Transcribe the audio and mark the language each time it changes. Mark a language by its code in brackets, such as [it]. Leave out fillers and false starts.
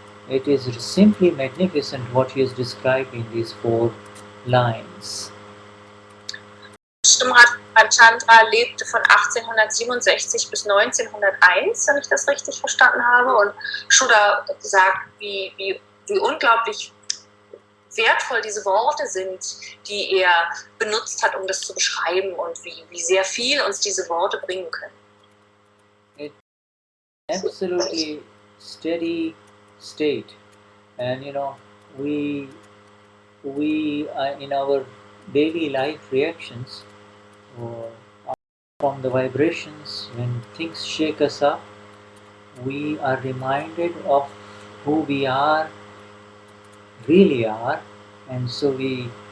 [en] It is simply magnificent what he has described in these 4 lines. [de] Chandra lebte von 1867 bis 1901, wenn ich das richtig verstanden habe. Und Shuddha sagt, wie unglaublich wertvoll diese Worte sind, die er benutzt hat, um das zu beschreiben, und wie sehr viel uns diese Worte bringen können. [en] It's absolutely steady state, and we in our daily life reactions from the vibrations, when things shake us up, we are reminded of who we really are, and so the